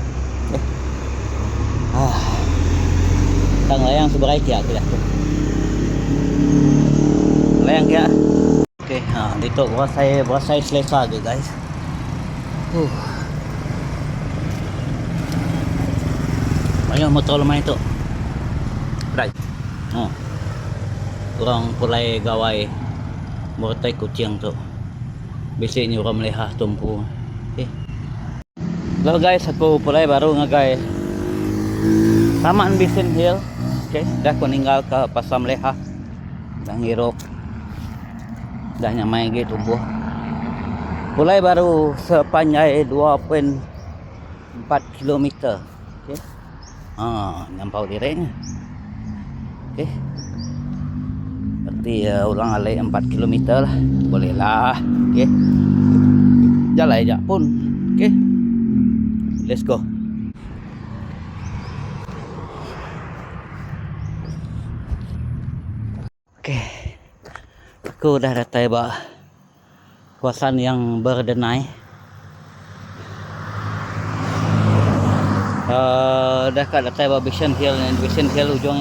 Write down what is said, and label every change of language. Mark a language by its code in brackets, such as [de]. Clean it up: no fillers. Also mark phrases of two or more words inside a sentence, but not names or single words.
[iba] Tang layang sebagai kia aku dah. Layang kia. Okey, dito berasai selesa ke guys. [ms] Banyak motor lemah itu. Right. [iba] Orang pulai gawai mortai kucing tu. Biasanya orang Melehah tumpu. [en] Hello guys, [iba] aku pulai baru ngagai Taman Bison Hill. Okey, dah aku ninggal ke pasar Melehah. Dah ngirup. Dah nyamai lagi tumbuh. Pulai baru sepanjang 2.4 km. Okey. Nyampau direnya. Okey. [ms] Berarti ulang alik 4 km lah. Boleh lah. Okey. Jalan aja pun. Okey. [en] Let's go. [ms] Okey. Aku dah datang kawasan yang berdenai. Dah kat datang Bison Hill dan Bison Hill ujungnya.